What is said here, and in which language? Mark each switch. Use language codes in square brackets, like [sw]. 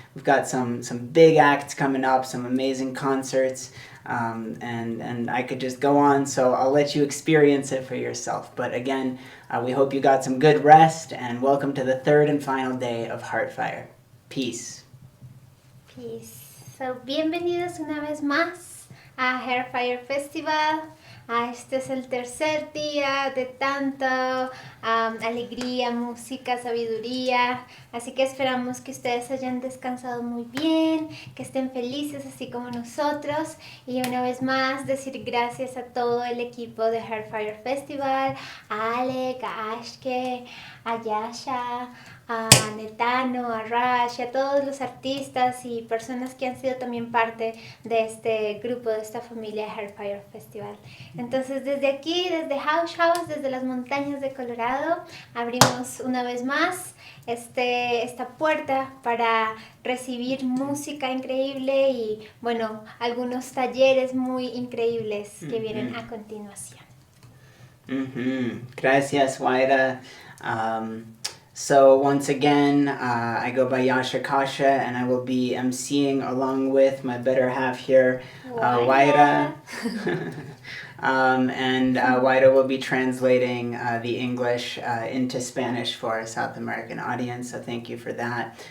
[en] We've got some big acts coming up, some amazing concerts. And I could just go on, so I'll let you experience it for yourself. But again, we hope you got some good rest, and welcome to the third and final day of HeartFire. Peace. Peace. [es] So, bienvenidos una vez más a HeartFire Festival. Este es el tercer día de tanta alegría, música, sabiduría. Así que esperamos que ustedes hayan descansado muy bien, que estén felices así como nosotros. Y una vez más decir gracias a todo el equipo de HeartFire Festival, a Alec, a Ashke, a Yasha, a Netano, a Raj, a todos los artistas y personas que han sido también parte de este grupo, de esta familia de HeartFire Festival. Entonces desde aquí, desde House, desde las montañas de Colorado, abrimos una vez más esta puerta para recibir música increíble y bueno, algunos talleres muy increíbles que vienen a continuación. Gracias, Waira. [en] So once again, I go by Yasha Kasha, and I will be emceeing along with my better half here, Waira. And Waira will be translating the English into Spanish for our South American audience, so thank you for that.